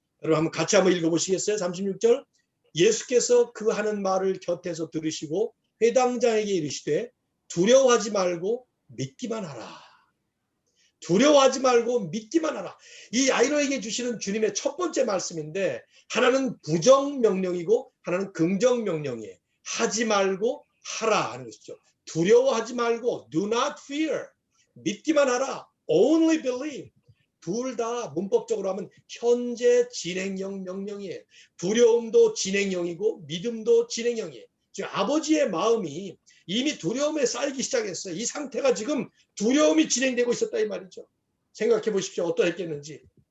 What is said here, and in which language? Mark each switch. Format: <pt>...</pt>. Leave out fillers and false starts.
<ko>여러분 한번 같이 한번 읽어보시겠어요? 36절. 예수께서 그 하는 말을 곁에서 들으시고 회당장에게 이르시되 두려워하지 말고 믿기만 하라. 두려워하지 말고 믿기만 하라. 이 야이로에게 주시는 주님의 첫 번째 말씀인데 하나는 부정 명령이고 하나는 긍정 명령이에요. 하지 말고 하라 하는 것이죠. 두려워하지 말고</ko> <en>do not fear.</en> <ko>믿기만 하라.</ko> <en>only believe.</en> <ko>둘 다 문법적으로 하면 현재 진행형 명령이에요. 두려움도 진행형이고 믿음도 진행형이에요. 지금 아버지의 마음이 이미 두려움에 쌓이기 시작했어요. 이 상태가 지금 두려움이 진행되고 있었다 이 말이죠. 생각해 보십시오. 어떠했겠는지.</ko>